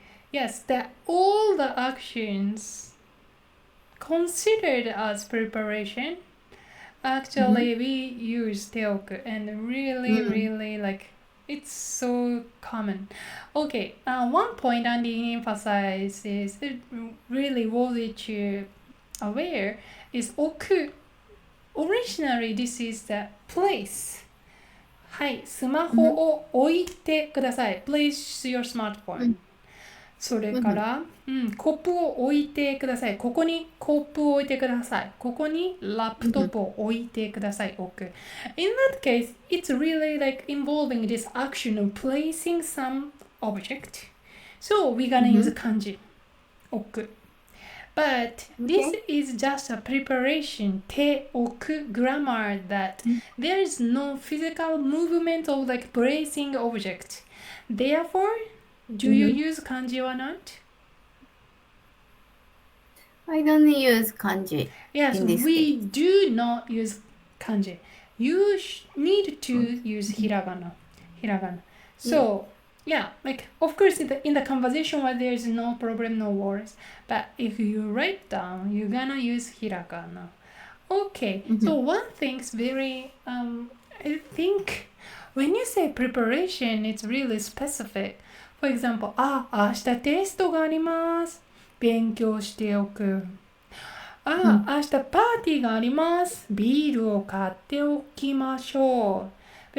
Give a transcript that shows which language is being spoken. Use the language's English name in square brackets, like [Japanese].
[English] Yes, all the actions considered as preparation, actually we use ておく and really like it's so common. Okay, one point Andy emphasizes really worthy to aware is 置く originally this is the place. [Japanese] はい、スマホを置いてください。 [English] Place your smartphone. [Japanese] それから、コップを置いてください。ここにコップを置いてください。ここにラップトップを置いてください。置く。 [English] In that case, it's really like involving this action of placing some object. So we're gonna use kanji, oku. But this is just a preparation, te oku grammar that there is no physical movement of like placing object. Therefore, do you use kanji or not? I don't use kanji. Yes, In this we do not use kanji. You need to use hiragana. So, yeah, like of course in the conversation where there's no problem, no worries. But if you write down, you're gonna use hiragana. Okay, so one thing's very, I think when you say preparation, it's really specific. [Japanese] For example, 明日テストがあります。勉強しておく。明日パーティーがあります。ビールを買っておきましょう。